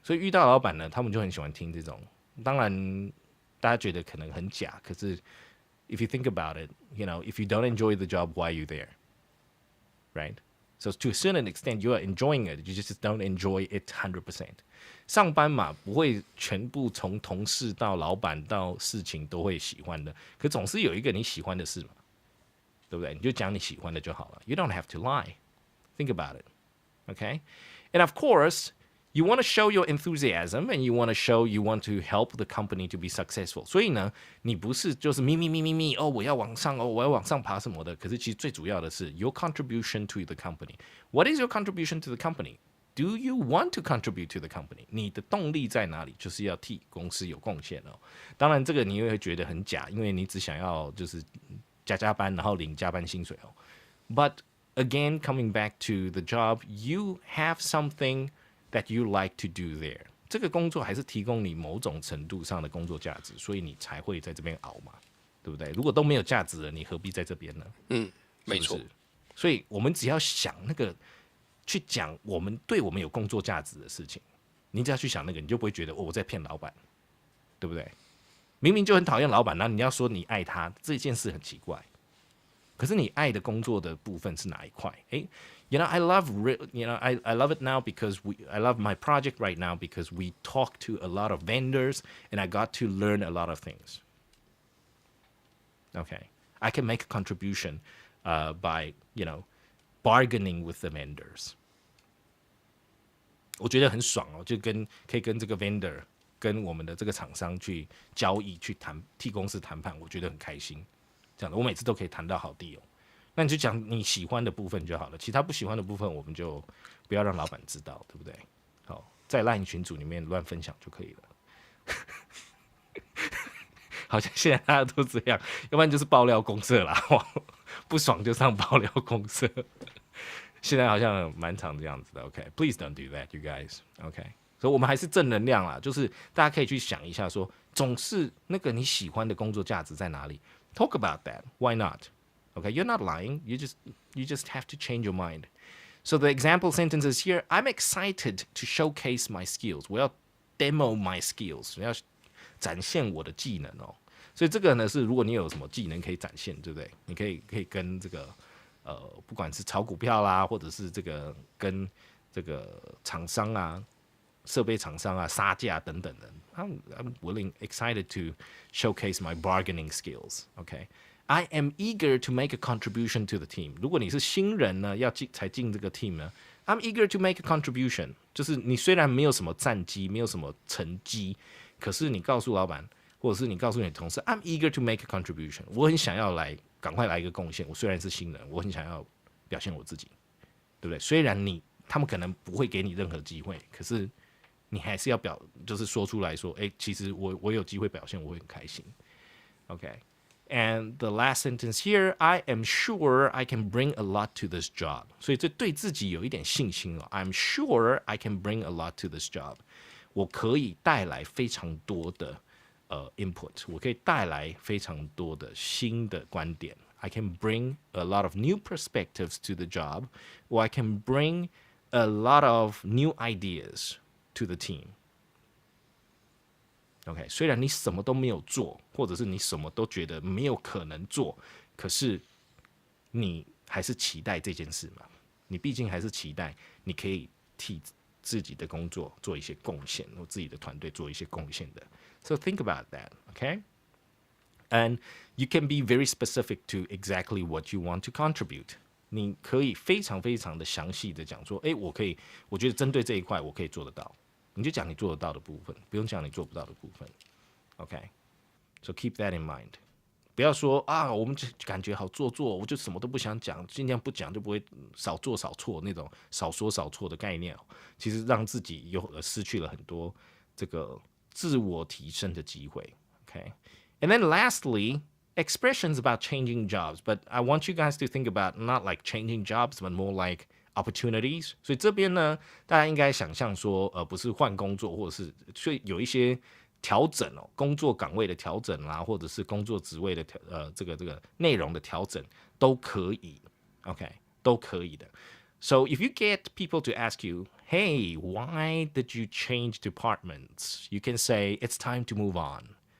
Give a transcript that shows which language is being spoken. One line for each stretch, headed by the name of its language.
Chinese: 所以遇到老板呢，他们就很喜欢听这种，当然。大家觉得可能很假，可是
English: if you think about it, you know, if you don't enjoy the job, why are you there? Right? So to a certain extent, you are enjoying it. You just don't enjoy it 100%.
Chinese: 上班嘛，不会全部从同事到老板到事情都会喜欢的，可总是有一个你喜欢的事嘛，对不对？你就讲你喜欢的就好了。
English: You don't have to lie. Think about it. Okay? And of course, You want to show your enthusiasm and you want to show you want to help the company to be successful.
Chinese: 所以呢，你不是就是咪哦，我要往上哦，我要往上爬什么的。可是其实最主要的是
English: your contribution to the company. What is your contribution to the company? Do you want to contribute to the company?
Chinese: 你的动力在哪里？就是要替公司有贡献哦。当然，这个你也会觉得很假，因为你只想要就是加班，然后领加班薪水哦。
English: But again, coming back to the job, you have something that you like to do there.
Chinese: 这个工作还是提供你某种程度上的工作价值，所以你才会在这边熬嘛，对不对？如果都没有价值了，你何必在这边呢？没错。所以我们只要想那个去讲对我们有工作价值的事情，你只要去想那个，你就不会觉得我在骗老板，对不对？明明就很讨厌老板，然后你要说你爱他，这件事很奇怪。可是你爱的工作的部分是哪一块？
English: You know, I love it now because I love my project right now because we talk to a lot of vendors and I got to learn a lot of things. Okay, I can make a contribution by bargaining with the vendors.
Chinese: 我觉得很爽哦，就可以跟这个 vendor 跟我们的这个厂商去交易，去替公司谈判，我觉得很开心。这样的，我每次都可以谈到好地哦。那你就讲你喜欢的部分就好了，其他不喜欢的部分我们就不要让老板知道，对不对？好，在 LINE 群组里面乱分享就可以了。好像现在大家都这样，要不然就是爆料公社啦，不爽就上爆料公社。现在好像蛮常这样子的。
English: OK，please don't do that, you guys.
Chinese: OK，所以我们还是正能量啦，就是大家可以去想一下说，总是那个你喜欢的工作价值在哪里 ？
English: Talk about that. Why not? Okay, you're not lying. You just have to change your mind. So the example sentences here: I'm excited to showcase my skills.
Chinese: 我要
English: demo my skills.
Chinese: 我要展现我的技能哦。所以这个呢是，如果你有什么技能可以展现，对不对？你可以跟这个不管是炒股票啦，或者是这个跟这个厂商啊、设备厂商啊杀价等等的。
English: I'm excited to showcase my bargaining skills. Okay.I am eager to make a contribution to the team.
Chinese: 如果你是新人呢，才进这个 team 呢 ，
English: I'm eager to make a contribution.
Chinese: 就是你虽然没有什么战绩，没有什么成绩，可是你告诉老板，或者是你告诉你的同事 ，
English: I'm eager to make a contribution.
Chinese: 我很想要赶快来一个贡献。我虽然是新人，我很想要表现我自己，对不对？虽然他们可能不会给你任何机会，可是你还是要就是说出来说，其实我有机会表现，我会很开心。
English: OK。And the last sentence here, I am sure I can bring a lot to this job.
Chinese: 所以这对自己有一点信心哦。
English: I'm sure I can bring a lot to this job.
Chinese: 我可以带来非常多的input. 我可以带来非常多的新的观点。
English: I can bring a lot of new perspectives to the job, or I can bring a lot of new ideas to the team.OK，
Chinese: 虽然你什么都没有做，或者是你什么都觉得没有可能做，可是你还是期待这件事嘛？你毕竟还是期待你可以替自己的工作做一些贡献，或自己的团队做一些贡献的。
English: So think about that, okay? And you can be very specific to exactly what you want to contribute.
Chinese: 你可以非常非常的详细的讲说，我觉得针对这一块我可以做得到。你就讲你做得到的部分，不用讲你做不到的部分。
English: OK，so keep that in mind。
Chinese: 不要说我们感觉好做作，我就什么都不想讲，尽量不讲就不会少做少错那种少说少错的概念。其实让自己失去了很多这个自我提升的机会。
English: OK，and then lastly, expressions about changing jobs, but I want you guys to think about not like changing jobs, but more like opportunities.
Chinese: 所以这边呢，大家应该想象说，不是换工作，或者是所以有一些调整哦，工作岗位的调整啦，或者是工作职位的这个内容的调整都可以 ，OK， 都可以的。
English: So if you get people to ask you, "Hey, why did you change departments?" You can say, "It's time to move on."